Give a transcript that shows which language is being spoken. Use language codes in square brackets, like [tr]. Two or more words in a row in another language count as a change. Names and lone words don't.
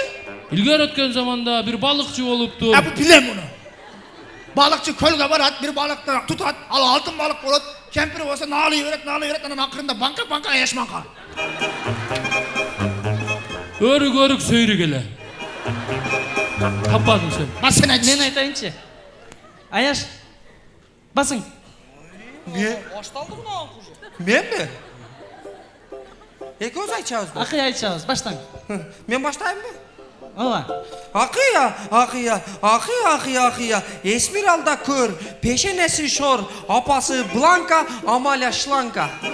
[ky] Илгери өткөн заманда бир балыкчы болуптур. Бу билем муну. Балыкчы көлгө барат, бир балыкты тутат, ал алтын балык болот. Кемпир болсо наалый берет, анан акырында банка аяш банка. Өрүк сөйрүк эле. Таппадың сен. Басын айтшы. Мен айтайынчы. Аяш, басың. Башталды мына кужу. Менби? Экөөбүз айтчабыз. Акый айтчабыз, баштаң. Мен баштайынбы? Ооба. Акыя, Эсмиралда көр, пешенеси шор, апасы Бланка, Амаля шланка.